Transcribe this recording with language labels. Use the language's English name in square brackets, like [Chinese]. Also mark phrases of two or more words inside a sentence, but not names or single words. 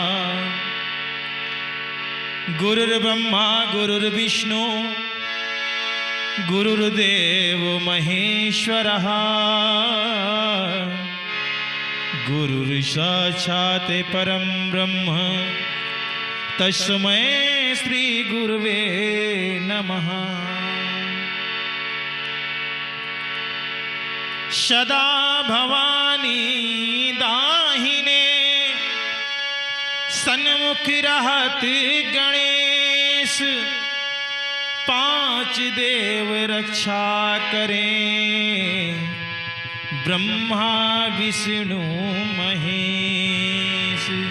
[Sanskrit] गुरुर्ब्रह्मा गुरुर्विष्णु गुरुर्देव महेश्वरः गुरुर्साक्षात् परं ब्रह्म तस्मै श्री गुरुवे नमः। [Hindi] सदा भवानी दाहिने सन्मुख रहत गणेश पांच देव रक्षा करें ब्रह्मा विष्णु महेश।